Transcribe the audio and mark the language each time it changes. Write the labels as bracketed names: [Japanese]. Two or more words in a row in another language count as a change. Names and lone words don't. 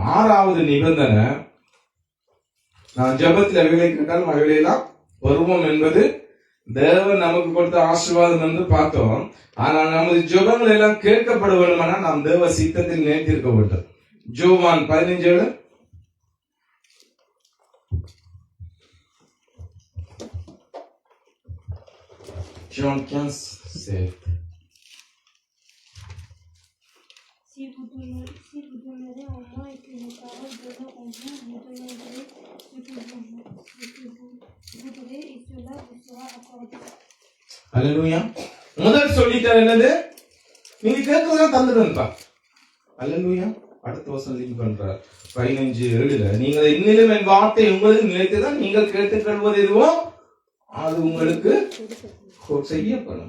[Tamil] 6வது நிபந்தனை, நான் ஜெபத்தில் அவைகளை கேட்டாலும் அவைகளெல்லாம் பருவம் என்பது தேவன் நமக்கு கொடுத்த ஆசீர்வாதம் என்று பார்த்தோம். ஆனால் நமது ஜெபங்கள் எல்லாம் கேட்கப்பட வேண்டுமானால் நாம் தேவ சித்தத்தில் நிலைத்திருக்க வேண்டும். யோவான் 15:7. [French] Jean 15:7. Si vous demeurez en moi et que mes paroles demeurent en vous, vous demanderez ce que vous voudrez et cela vous sera accordé. [Tamil] அல்லேலூயா. முதல் சொல்லிட்டார் என்னது? நீங்க கேட்கறதா தந்துடுங்கப்பா. அல்லேலூயா. அடுத்த வசனம் லிங்க் பண்றார் 15:7. நீங்கள் இன்னிலும் என் வார்த்தை உங்களுக்கு நிலைத்துதான், நீங்கள் கேட்டுக்கொள்வது எதுவோ அது உங்களுக்கு செய்யப்படும்.